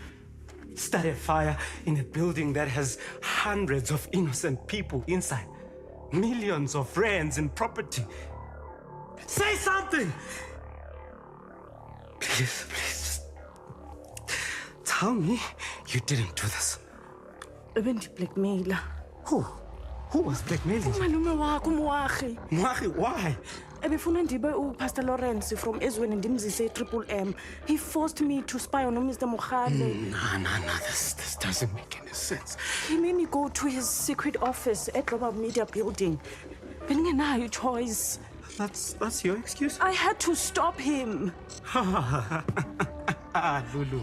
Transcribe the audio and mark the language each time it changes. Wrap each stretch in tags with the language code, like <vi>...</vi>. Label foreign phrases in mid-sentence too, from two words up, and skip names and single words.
<en>Start a fire in a building that has hundreds of innocent people inside, millions of rands in property. Say something! Please, just tell me you didn't do this.</en> <xh>Ebendi blackmailer.</xh> <en>Who? Who was blackmailing you?</en> <xh>Malume wakho Moagi. Moagi,</xh> <en>why?</en> <xh>Ebefuna ndibe uPastor Lawrence from Ezweni ndimzise Triple M.</xh> <en>He forced me to spy on Mr. Mogale. No, this doesn't make any sense. He made me go to his secret office at Global Media Building.</en> <zu>Bengenayo choice.</zu> <en>That's your excuse? I had to stop him. Lulu.</en>